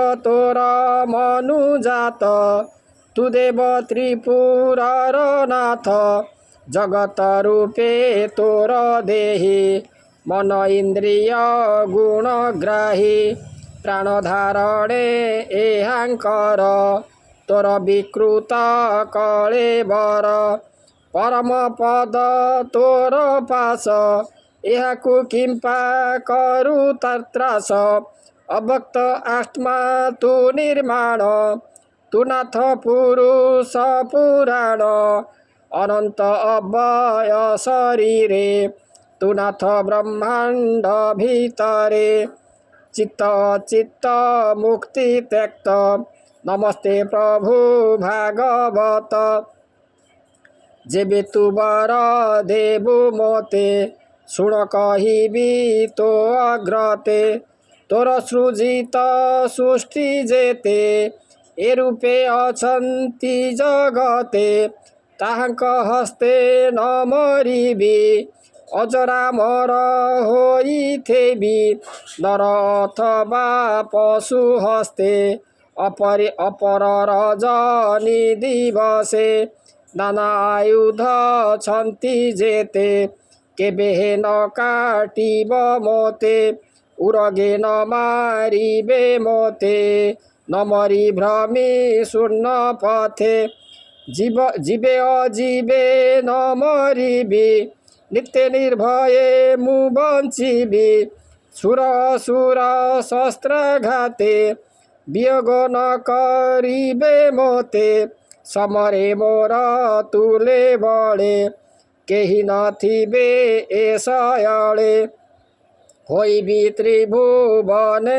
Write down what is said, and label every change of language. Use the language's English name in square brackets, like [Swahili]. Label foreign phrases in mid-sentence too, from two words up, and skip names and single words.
[Odia] ତୋର ମନୁଜାତ ତୁ ଦେବ ତ୍ରିପୁରାର ନାଥ ଜଗତ ରୂପେ ତୋର ଦେହି ମନ ଇନ୍ଦ୍ରିୟ ଗୁଣଗ୍ରାହୀ ପ୍ରାଣଧାରଣେ ଏହାଙ୍କର ତୋର ବିକୃତ କଳେବର ପରମ ପଦ ତୋର ପାଶ ଏହାକୁ କିମ୍ପା କରୁ ତତ୍ରାସ ଅଭକ୍ତ ଆତ୍ମା ତୁ ନିର୍ମାଣ ତୁ ନାଥ ପୁରୁଷ ପୁରାଣ ଅନନ୍ତ ଅବ୍ୟୟ ଶରୀରେ ତୁ ନାଥ ବ୍ରହ୍ମାଣ୍ଡ ଭିତରେ ଚିତ୍ତ ଚିତ୍ତ ମୁକ୍ତି ତ୍ୟକ୍ତ ନମସ୍ତେ ପ୍ରଭୁ ଭାଗବତ ଯେବେ ତୁ ବର ଦେବୁ ମୋତେ ଶୁଣ କହିବି ତୋ ଅଗ୍ରତେ ତୋର ସୃଜିତ ସୃଷ୍ଟି ଯେତେ ଏ ରୂପେ ଅଛନ୍ତି ଜଗତେ ତାହାଙ୍କ ହସ୍ତେ ନ ମରିବି ଅଜରାମର ହୋଇଥିବି ନର ଅଥବା ପଶୁ ହସ୍ତେ ଅପର ରଜନୀ ଦିବସେ ନାନା ଆୟୁଧ ଛନ୍ତି ଯେତେ କେବେ ନ କାଟିବ ମୋତେ ଉରଗେ ନ ମାରିବେ ମୋତେ ନ ମରି ଭ୍ରମି ଶୂନ୍ୟ ପଥେ ଜୀବେ ଅଜୀବେ ନ ମରିବି ନିତ୍ୟ ନିର୍ଭୟେ ମୁଁ ବଞ୍ଚିବି ସୁର ଅସୁର ଶସ୍ତ୍ରଘାତେ ବିୟୋଗ ନ କରିବେ ମୋତେ ସମରେ ମୋର ତୁଲେ ବଳେ କେହି ନଥିବେ ଏସଏଳେ ହୋଇବି ତ୍ରିଭୁବନେ